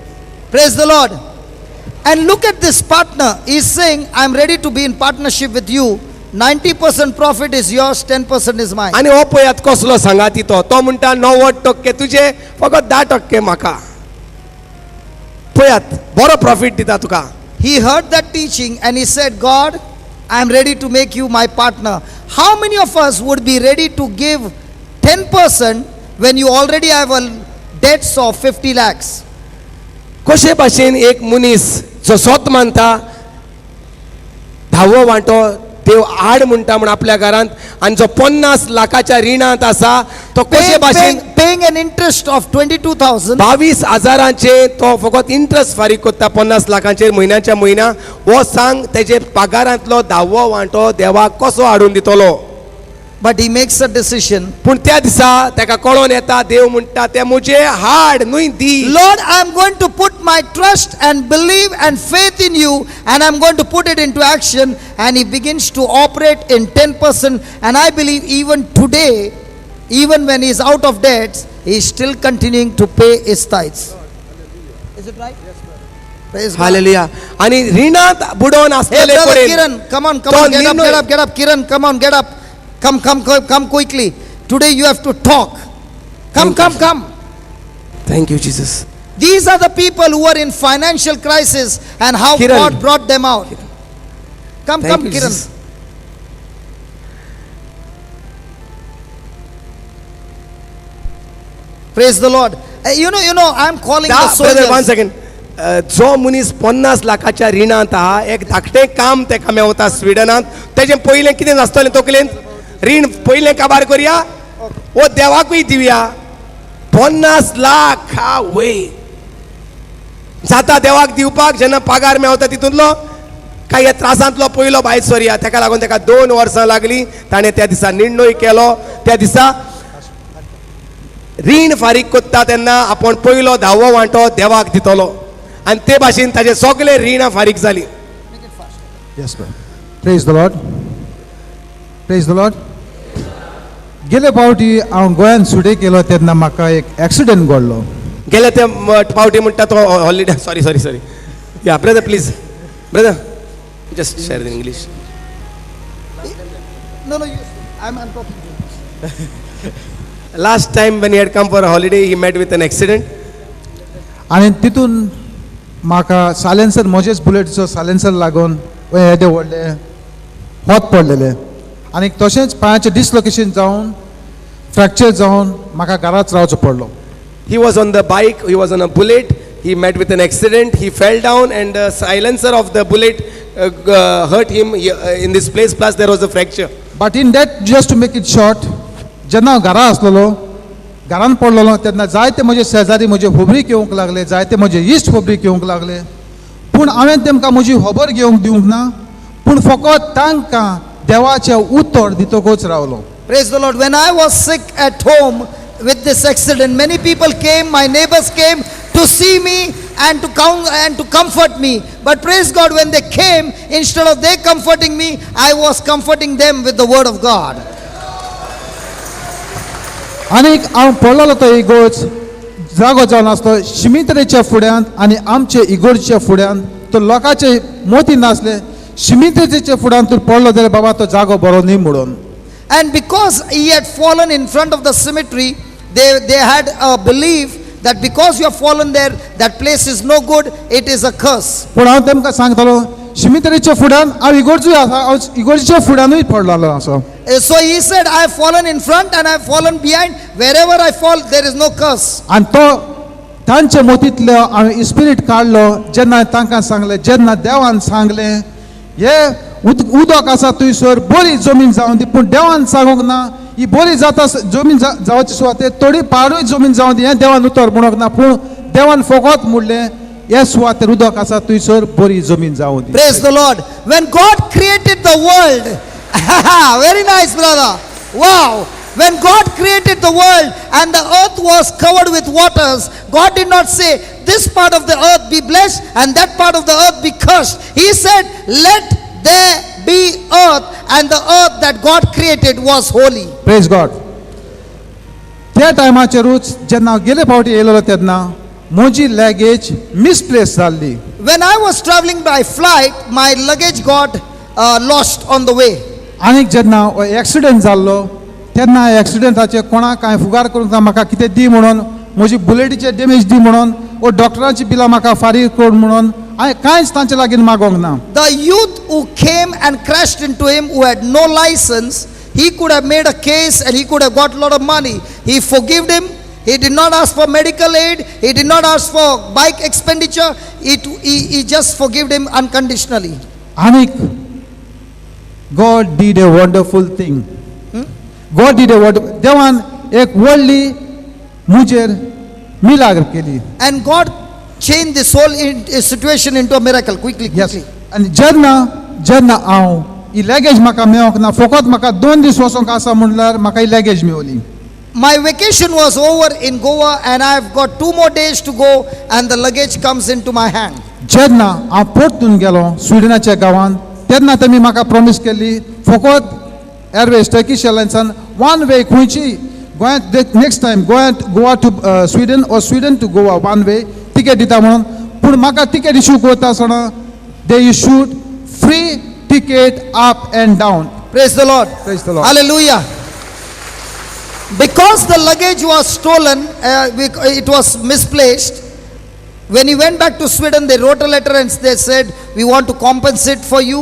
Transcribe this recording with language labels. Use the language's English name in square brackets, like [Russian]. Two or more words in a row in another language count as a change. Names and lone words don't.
[English] Praise the Lord. And look at this partner. He's saying, I'm ready to be in partnership with you. 90% profit is yours, 10% is mine. [Konkani] आनी हो पळयात कसलो सांगाती तो. तो म्हणटा 90% तुजे, फकत 10% म्हाका. पळयात बरो प्रॉफिट दिता तुका. [English] He heard that teaching and he said, God, I'm ready to make you my partner. How many of us would be ready to give 10% when you already have a debts of 50 lakhs? [Konkani] कशे भाशेन एक मनीस जो स्वत मानता धावो वांटो देव आड म्हणटा म्हण आपल्या घरांत, आनी जो 50 लाखाच्या रिणांत आसा तो कशे भाशेन [English] Paying an interest of 22,000. [Konkani] 22,000 तो फकत इंट्रस्ट फारीक करता 50 लाखांचेर म्हयन्याच्या म्हयन्या. हो सांग तेजे पगारांतलो धावो वांटो देवाक कसो हाडून दितलो. [English] But he makes a decision. [Konkani] पूण त्या दिसा तेका कळोन येता देव म्हणटा ते म्हजे हाड न्हय दी. [English] Lord, I'm going to put my trust and believe and faith in you, and I'm going to put it into action. And he begins to operate in 10%. And I believe even today, even when he's out of debts, he's still continuing to pay his tithes. Is it right? Yes, praise God. [Konkani] हालेलुया. आनी रिणांत बुडोवन [English] Hey, [Konkani] आसलेले [English] brother [Konkani] पडेन [English] Kiran, come on, [Konkani] तो [English] get up, [Konkani] निर्णय- [English] get up, Kiran, come on, get up. Come quickly. Today you have to talk. Come. Thank you, Jesus. These are the people who are in financial crisis and how Kiran. God brought them out. Come, Thank you, Kiran. Jesus. Praise the Lord. You know, I'm calling the ब्रदर वन soldiers. सेकंड. [Konkani] जो मनीस 50 लाखाच्या रिणांत आहा, एक धाकटें काम तेका मेवता स्विडनांत. तेजें पयलें कितें नासतलें तकलेन? रीण पयलें काबार करया, वो देवाकूय दिवया. 50 लाख आवय जाता देवाक दिवपाक. जेन्ना पगार मेवता तितूंतलो काही त्रासांतलो पयलो भायर सरया. तेका लागून तेका 2 वर्सां लागलीं. ताणें त्या दिसा निर्णय केलो. त्या दिसा रीण फारीक करता तेन्ना आपूण पयलो धावो वांटो देवाक दितलो, आनी ते भाशेन ताजे सगळे रिणां फारीक जालीं. [English] Yes, sir. Praise the Lord. Praise the Lord. [Konkani] गेले फावटी हांव गोंयांत सुटे केलो तेन्ना म्हाका एक एक्सिडेंट घडलो. गेले ते फावटी म्हणटा तो [English] holiday sorry ya brother please brother just share in English. No, I'm talking to you. Last time when he had come for a holiday, he met with an accident. [Konkani] आनी तितून म्हाका सायलेन्सर म्हजेच बुलेटीचो सायलेन्सर लागून येदे व्हडले होत पडलेले आनी तशेंच पांयाचें डिसलोकेशन जावन फ्रॅक्चर जावन म्हाका घराच रावचो पडलो. [English] He was on the bike, he was on a bullet, he met with an accident, he fell down, and the silencer of the bullet hurt him in this place, plus there was a fracture. But in that just to make it short [Konkani] जेन्ना हांव घरा आसलेलो घरान पडलेलो तेन्ना जायते म्हजे शेजारी म्हजे खबरीक येवंक लागले जायते म्हजे इश्ट खबरीक येवंक लागले पूण हांवें तेमकां म्हजी खबर घेवंक दिवंक ना पूण फकत तांकां देवाचें उतर दितकूच रावलो. [English] Praise the Lord. When I was sick at home with this accident, many people came, my neighbors came to see me and to comfort me. But praise God, when they came, instead of they comforting me, I was comforting them with the word of God. [Konkani] आनीक हांव पडलेलो तो इगोर्ज जागो जावन आसलो शिमित्रेच्या फुड्यांत आनी आमचे इगोर्जेच्या फुड्यांत तो लोकांचे मोती नासले शिमित्रेच्या फुड्यांत तूं पडलो जाल्यार बाबा तो जागो बरो न्ही म्हणून. [English] And because he had fallen in front of the cemetery, they had a belief that because you have fallen there, that place is no good, it is a curse. [Konkani] पूण हांव तेमकां सांगतालो शिमित्रेच्या फुड्यान हांव इगोर्जूय आसा हांव इगोर्जेच्या फुड्यानूय पडलेलो आसा. [English] So he said, I have fallen in front and I have fallen behind. Wherever I fall, there is no curse. [Konkani] आनी तो तांचे मोतींतलो हांवें स्पिरीट काडलो जेन्ना तांकां सांगलें जेन्ना देवान सांगलें हे उदक आसा थंयसर बरी जमीन जावं दी पूण देवान सांगूंक ना ही बरी जाता जमीन जावची सुवातेर थोडी पाडूय जमीन जावं दी हें देवान उतर म्हणूंक ना पूण देवान फकत म्हणलें हे सुवातेर उदक आसा थंयसर बरी जमीन जावं दी. [English] Praise the Lord. When God created the world, very nice, brother. Wow. When God created the world and the earth was covered with waters, God did not say, this part of the earth be blessed and that part of the earth be cursed. He said, let there be earth, and the earth that God created was holy. Praise God. [Konkani] त्या टायमाचेरूच जेन्ना हांव गेले फावटी येयलोलो तेन्ना म्हजी लॅगेज मिसप्लेस जाल्ली. [English] When I was traveling by flight, my luggage got lost on the way. [Konkani] आनीक जेन्ना हो एक्सिडेंट जाल्लो तेन्ना एक्सिडेंटाचे कोणाक कांय फुगार करूंक ना म्हाका कितें दी म्हणून म्हजी बुलेटीचे डॅमेज दी म्हणून वो डॉक्टरांची बिलां म्हाका फारीक कर म्हणून हांवें कांयच तांचे लागीं मागोंक ना. [English] The youth who came and crashed into him, who had no license, he could have made a case and he could have got a lot of money. He forgave him. He did not ask for medical aid. He did not ask for bike expenditure. He just forgave him unconditionally. आनीक God did a wonderful thing. God did a wonderful. [Konkani] देवान एक व्हडली मुजेर मिलाग्र केली. [English] And God changed this whole situation into a miracle quickly. [Konkani] आनी जेन्ना हांव ही लॅगेज म्हाका मेळोंक ना फकत म्हाका 2 दीस वचोंक आसा म्हणल्यार म्हाका ही लॅगेज मेळ्ळी. [English] My vacation was over in Goa and I've got 2 more days to go and the luggage comes into my hand. [Konkani] जेन्ना हांव परतून गेलो स्विडनाच्या गांवांत तेन्ना तेमी म्हाका प्रॉमिस केल्ली फकत एअरवेज टर्किश एअरलायन्सान 1 वे खंयची गोंयांत [English] next time [Konkani] गोवा टू स्विडन और स्विडन टू गोवा 1 [English] way ticket [Konkani] दिता म्हणून पूण म्हाका तिकेट इश्यू करता आसतना [English] they issued free ticket up and down. Praise the Lord. Praise the Lord. Hallelujah. Because the luggage was stolen, it was misplaced. When he went back to Sweden, they wrote a letter and they said, we want to compensate for you.